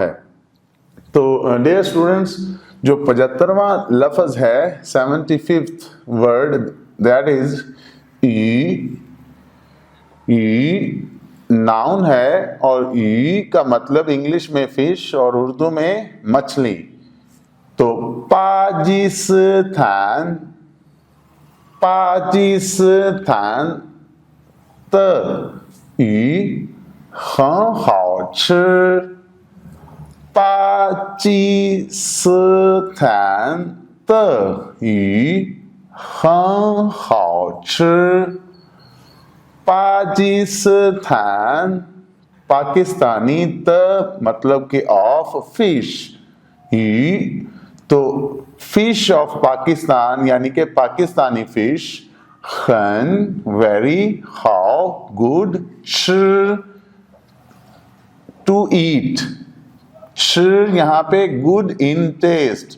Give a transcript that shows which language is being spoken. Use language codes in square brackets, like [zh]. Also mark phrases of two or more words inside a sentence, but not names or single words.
[hi] तो डियर स्टूडेंट्स, जो 75वां लफ्ज़ है 75th वर्ड, [en] that is [hi] ई नाउन है, और ई का मतलब इंग्लिश में फिश और उर्दू में मछली। तो पाकिस्तान त [zh] 鱼很好吃，巴基斯坦的鱼很好吃。 [hi] पाकिस्तान, पाकिस्तानी त मतलब कि [en] of fish, [hi] तो [en] fish of Pakistan [hi] यानी कि पाकिस्तानी फिश, खन वेरी, [en] how good, [hi] श टू ईट, श यहाँ पे [en] good in taste.